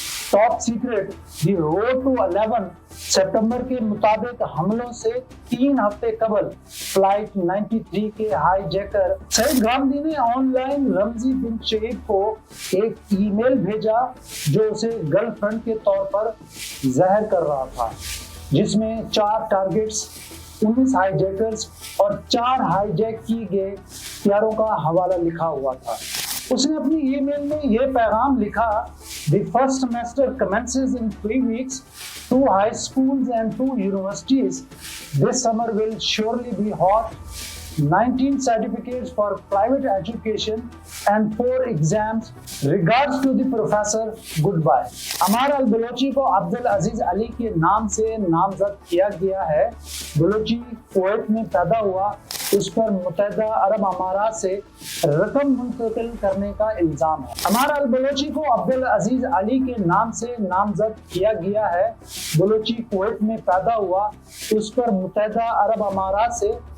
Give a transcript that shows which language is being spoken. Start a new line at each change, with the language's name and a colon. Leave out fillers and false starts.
Urdu: Top secret the road to 11 September کے مطابق حملوں سے 3 ہفتے قبل فلائٹ 93 کے ہائی جیکر سعید غامدی نے آن لائن رمزی بن شیب کو ایک ای میل بھیجا جو اسے گرل فرینڈ کے طور پر ظاہر کر رہا تھا، جس میں 4 ٹارگٹس، 19 ہائی جیکرز اور 4 ہائی جیک کی گئے ہتھیاروں کا حوالہ لکھا ہوا تھا۔ اس نے اپنی ای میل میں یہ پیغام لکھا:
English: The first semester commences in 3 weeks. 2 high schools and 2 universities. This summer will surely be hot. 19 certificates for private education and 4 exams. Regards to the professor. Goodbye.
Urdu: Ammar البلوچی کو عبدالعزیز علی کے نام سے نامزد کیا گیا ہے۔ بلوچی کویت میں پیدا ہوا۔ اس پر متحدہ عرب امارات سے رقم منتقل کرنے کا الزام ہے۔ عمار البلوچی کو عبدالعزیز علی کے نام سے نامزد کیا گیا ہے۔ بلوچی کویت میں پیدا ہوا، اس پر متحدہ عرب امارات سے